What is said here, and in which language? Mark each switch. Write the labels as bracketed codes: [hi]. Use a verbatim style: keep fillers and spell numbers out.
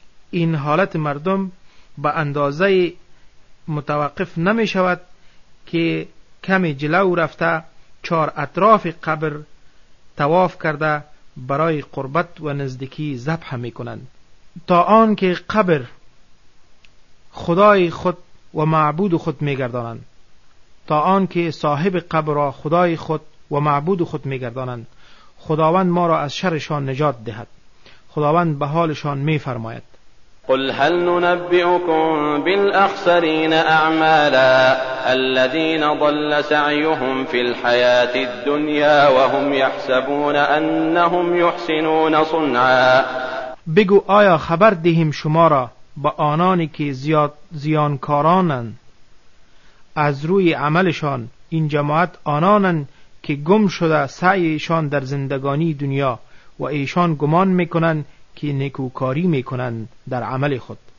[fa] این حالت مردم به اندازه متوقف نمی شود که کمی جلو رفته چار اطراف قبر طواف کرده برای قربت و نزدیکی ذبح می کنند تا آن که قبر خدای خود و معبود خود می گردانند تا آن که صاحب قبر را خدای خود و معبود خود می گردانند. خداوند ما را از شرشان نجات دهد. خداوند به حالشان می فرماید [ar] قل هل ننبئكم بالأخسرين أعمالا الذين ضل سعيهم في الحياة الدنيا وهم يحسبون أنهم يحسنون صنعا. [fa] بگو آیا خبر دهیم شما را با آنانی که زیاد زیانکارانند از روی عملشان؟ این جماعت آنانند که گم شده سعیشان در زندگانی دنیا و ایشان گمان میکنند که نیکوکاری میکنند در عمل خود.